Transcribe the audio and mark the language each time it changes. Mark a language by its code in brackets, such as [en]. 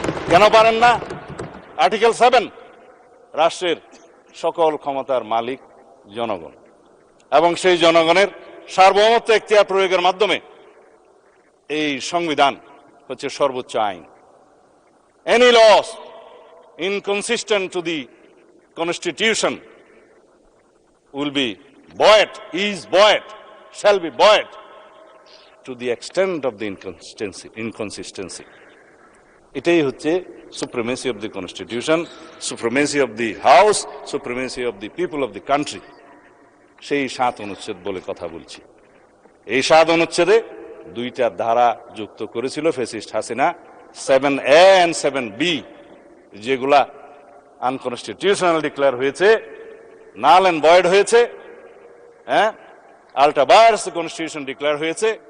[bn] কেন পারেন না? আর্টিকেল 7, রাষ্ট্রের সকল ক্ষমতার মালিক জনগণ, এবং সেই জনগণের সার্বভৌমত্ব এখতিয়ার প্রয়োগের মাধ্যমে এই সংবিধান হচ্ছে সর্বোচ্চ আইন। [en] Any laws inconsistent to the constitution will be buoyed, is buoyed, shall be buoyed to the extent of the inconsistency. [bn] এটাই হচ্ছে [en] supremacy of the constitution, supremacy of the house, supremacy of the people of the country. [bn] সেই 7 অনুচ্ছেদ বলে কথা বলছি। এই 7 অনুচ্ছেদে 2টা ধারা যুক্ত করেছিল fascist Hasina, 7A and 7B, যেগুলা আনকনস্টিটিউশনাল ডিক্লেয়ার হয়েছে, [en] null and void [bn] হয়েছে, আল্টা ভায়ারস কনস্টিটিউশন ডিক্লেয়ার হয়েছে।